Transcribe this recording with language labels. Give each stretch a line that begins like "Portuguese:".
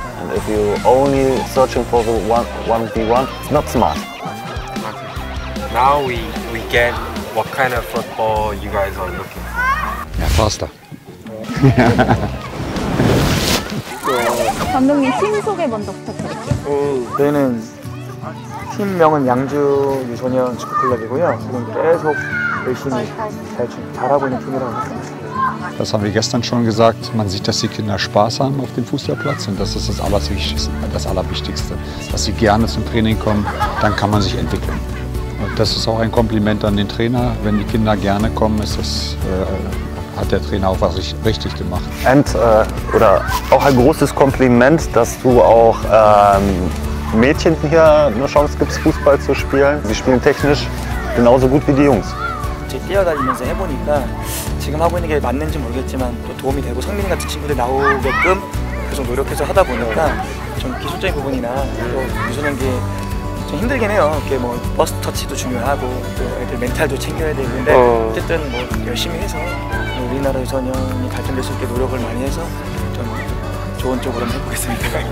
English: And if you only searching for the 1v1, it's not smart. Now we get what kind of football you guys are looking for. Ja, faster.
Korean: 감독님 팀 소개 먼저 부탁드릴게요. 저희는 팀명은 양주 유소년 축구클럽이고요. 지금 계속 열심히 잘하고 있는 팀이라고 생각합니다.
German: Das haben wir gestern schon gesagt. Man sieht, dass die Kinder Spaß haben auf dem Fußballplatz und das ist das Allerwichtigste. Dass sie gerne zum Training kommen, dann kann man sich entwickeln. Und das ist auch ein Kompliment an den Trainer. Wenn die Kinder gerne kommen, hat der Trainer auch was richtig gemacht. Oder auch ein großes Kompliment, dass du auch Mädchen hier eine Chance gibst, Fußball zu spielen. Sie spielen technisch genauso gut wie die Jungs.
Korean: 뛰어다니면서 해보니까 지금 하고 있는 게 맞는지 모르겠지만 또 도움이 되고 성민이 같은 친구들 나오게끔 계속 노력해서 하다 보니까 좀 기술적인 부분이나 또 유소년기 좀 힘들긴 해요. 이렇게 뭐 버스 터치도 중요하고 또 애들 멘탈도 챙겨야 되는데 어쨌든 뭐 열심히 해서 우리나라 유소년이 발전될 수 있게 노력을 많이 해서 좀 좋은 쪽으로 한번 해보겠습니다.